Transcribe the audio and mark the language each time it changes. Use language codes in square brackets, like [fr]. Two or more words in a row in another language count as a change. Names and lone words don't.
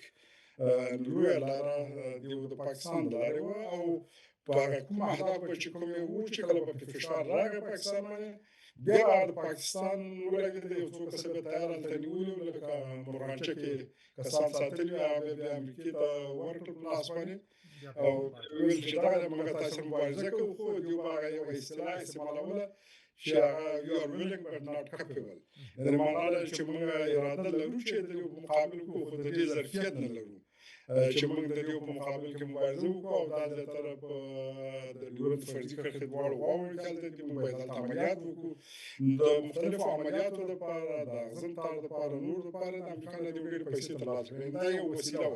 [ps] لویه لاره د پاکستان د لارې وه او په هغه کوم اهداف به چې کوم یې وو چې کله به پرې فشار راغی پاکستان باندې، بیا به د پاکستان ولګېده، یو څو کسه به تیار هلته نیولي وو، لکه مرغانچه کې کسان ساتلي وو، هغه بیا امریکې ته ورکړل په لاس باندې او ویل چې دغه موږ تاسې مبارزه کوو، خو دوی به هغه یوه اصطلاح استعمالوله چې هغه [en] you are willing but not capable، [ps] یعنې معنا ده چې موږ اراده لرو چې د یو په مقابل کړو، خو د دې ظرفیت نه لرو چې موږ د دې په مقابل کې مبارزه وکړو او دا زیاتره په د ډیورنډ فرضي کرښې دواړو غاړو کې هلته دي، موږ باید هلته عملیات وکړو. د مختلفو عملیاتو دپاره، د اغزن تار دپاره، نور دپاره د امریکا نه دې ډېرې پیسې ترلاسه کړې، دا یو وسیله وه.